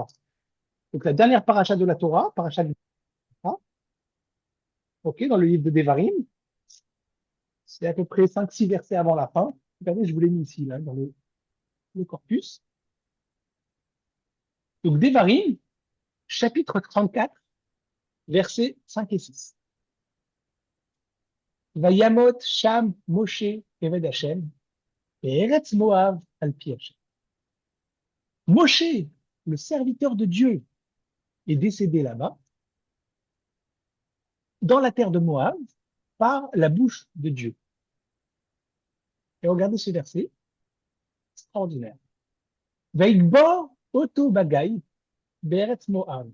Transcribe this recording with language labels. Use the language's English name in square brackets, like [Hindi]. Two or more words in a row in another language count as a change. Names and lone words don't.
[French] Donc la dernière paracha de la Torah, paracha du Torah, ok, dans le livre de Devarim, c'est à peu près 5-6 versets avant la fin. Regardez, je vous l'ai mis ici, là, dans le corpus. Donc Devarim, chapitre 34, versets 5 et 6. [Hebrew] וימת שם משה עבד השם, את ארץ מואב על פי השם. [French] Moshe, le serviteur de Dieu, est décédé là-bas, dans la terre de Moab, par la bouche de Dieu. Et regardez ce verset, extraordinaire. [Hebrew] ויקבר אתו בגי בארץ מואב.